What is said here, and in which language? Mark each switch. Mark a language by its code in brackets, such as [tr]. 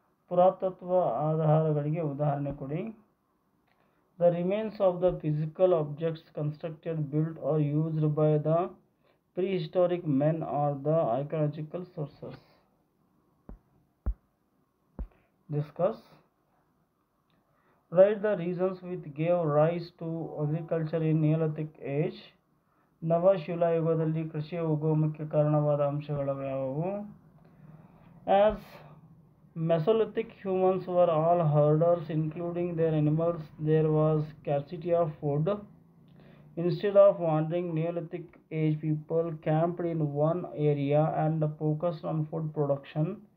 [kn] ಪುರಾತತ್ವ ಆಧಾರಗಳಿಗೆ ಉದಾಹರಣೆ ಕೊಡಿ. [en] The remains of the physical objects constructed, built or used by the prehistoric men are the archaeological sources. Discuss. Write the reasons which gave rise to agriculture in Neolithic age. [kn] ನವ ಶಿಲಾಯುಗದಲ್ಲಿ ಕೃಷಿಯ ಉಗಮಕ್ಕೆ ಕಾರಣವಾದ ಅಂಶಗಳು ಯಾವುವು? [en] As Mesolithic humans were all herders, including their animals, there was scarcity of food. Instead of wandering, Neolithic age people camped in one area and focused on food production.